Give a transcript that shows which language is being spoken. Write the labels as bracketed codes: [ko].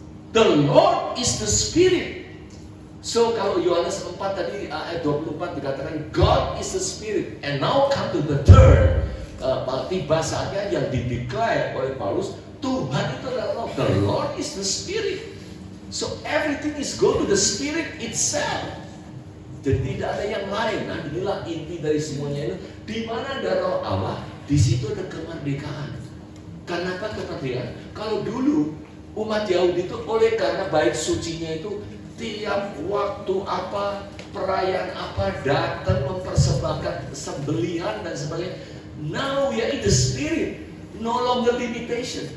[en] The Lord is the Spirit. So [id] kalau Yohanes 4 tadi ayat 24 dikatakan [en] God is the Spirit. And now come to the third, [id] tiba saatnya yang dideklar oleh Paulus, Tuhan itu adalah roh. [en] The Lord is the Spirit. So everything is go to the Spirit itself. [id] Jadi tidak ada yang lain. Nah, inilah inti dari semuanya itu. Di mana ada roh Allah, di situ ada kemerdekaan. Kenapa kemerdekaan? Kalau dulu umat Yahudi itu oleh karena bait sucinya itu tiap waktu apa, perayaan apa, datang mempersembahkan sembelihan dan sebagainya. [en] Now we are in the Spirit, no longer limitation.